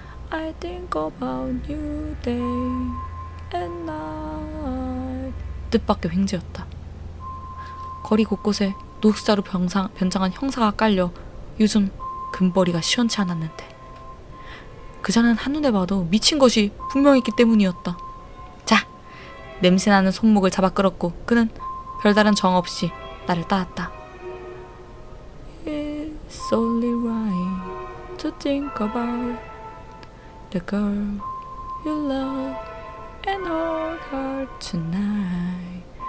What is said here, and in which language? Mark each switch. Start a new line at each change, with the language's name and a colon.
English: I think about you day and night.
Korean: 뜻밖의 횡재였다. 거리 곳곳에 노숙자로 변장한 형사가 깔려 요즘 금벌이가 시원치 않았는데 그자는 한눈에 봐도 미친 것이 분명했기 때문이었다. 자, 냄새나는 손목을 잡아 끌었고 그는 별다른 정 없이 나를 따랐다.
English: It's only right to think about the girl you love and hold her tonight.